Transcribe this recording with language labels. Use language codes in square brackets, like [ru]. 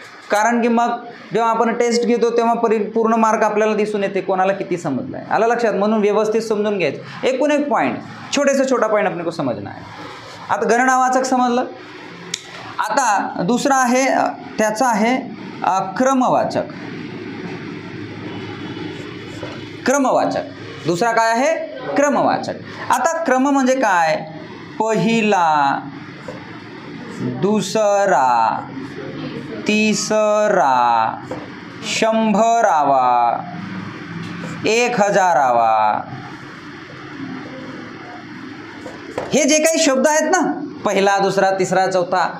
[mr] कारण की मग जेव्हा आपण टेस्ट घेतो तेव्हा पूर्ण मार्क आपल्याला दिसून येते कोणाला किती समजलं आहे. आलं लक्षात? म्हणून व्यवस्थित समजून घ्यायचं. एकूण एक पॉईंट, [hi] छोटे से छोटा पॉईंट अपने को समजना है. [mr] आता गणनावाचक समजलं. आता दुसरा आहे त्याचा आहे क्रमवाचक. क्रमवाचक दुसरा काय आहे? क्रमवाचक. आता क्रम म्हणजे काय? पहिला, दुसरा, तिसरा, 100वा, 1000वा, हे जे काही शब्द आहेत ना, पहिला, दुसरा, तिसरा, चौथा.